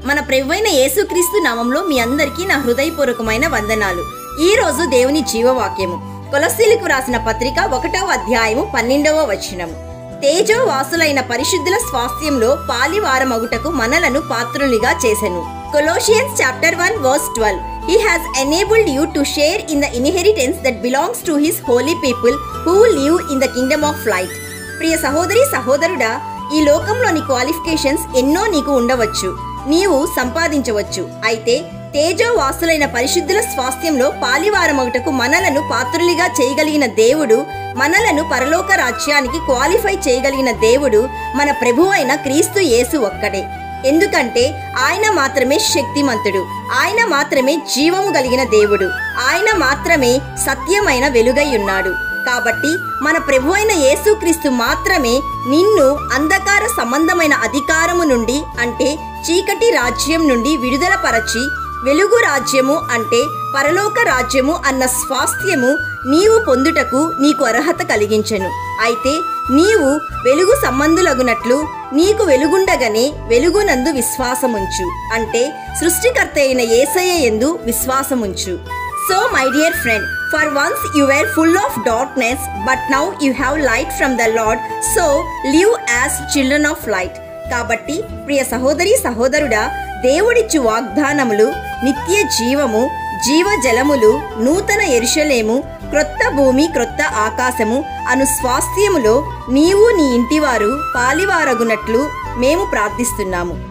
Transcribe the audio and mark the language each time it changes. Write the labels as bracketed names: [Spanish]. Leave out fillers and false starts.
[Telugu] మన ప్రభువైన యేసుక్రీస్తు నామంలో మీ అందరికీ నా హృదయపూర్వకమైన వందనాలు. ఈ రోజు దేవుని జీవవాక్యము కొలస్సీలకు రాసిన పత్రిక 1వ అధ్యాయము 12వ వచనము. తేజో వాసులైన పరిశుద్ధుల స్వాస్థ్యంలో పాలివారమగుటకు మనలను పాత్రులుగా చేసెను. [English] Colossians chapter 1 verse 12. He has enabled you to share in the inheritance that belongs to his holy people who live in the kingdom of light. [Telugu] ప్రియ సహోదరి సహోదరుడా, ఈ లోకంలోని క్వాలిఫికేషన్స్ ఎన్నో నీకు ఉండవచ్చు, నీవు సంపాదించవచ్చు. అయితే తేజో వాసులైన పరిశుద్ధుల స్వాస్థ్యంలో పాలివారమగుటకు మనలను పాత్రులుగా చేయగలిగిన దేవుడు, మనలను పరలోక రాజ్యానికి క్వాలిఫై చేయగలిగిన దేవుడు మన ప్రభువైన క్రీస్తు యేసు ఒక్కడే. ఎందుకంటే ఆయన మాత్రమే శక్తిమంతుడు, ఆయన మాత్రమే జీవము కలిగిన దేవుడు, ఆయన మాత్రమే సత్యమైన వెలుగై ఉన్నాడు. కాబట్టి మన ప్రభువైన యేసుక్రీస్తు మాత్రమే నిన్ను అంధకార సంబంధమైన అధికారము నుండి, అంటే చీకటి రాజ్యం నుండి విడుదల పరచి వెలుగు రాజ్యము, అంటే పరలోక రాజ్యము అన్న స్వాస్థ్యము నీవు పొందుటకు నీకు అర్హత కలిగించెను. అయితే నీవు వెలుగు సంబంధులగునట్లు నీకు వెలుగుండగానే వెలుగునందు విశ్వాసముంచు, అంటే సృష్టికర్త అయిన యేసయ్య యందు విశ్వాసముంచు. [English] So my dear friend, for once you were full of darkness, but now you have light from the Lord, so live as children of light. [Telugu] కాబట్టి ప్రియ సహోదరి సహోదరుడా, దేవుడిచ్చు వాగ్దానములు నిత్య జీవము, జీవజలములు, నూతన యెరూషలేము, క్రొత్త భూమి, క్రొత్త ఆకాశము అను స్వాస్థ్యములో నీవు నీ ఇంటివారు పాలివారగునట్లు మేము ప్రార్థిస్తున్నాము.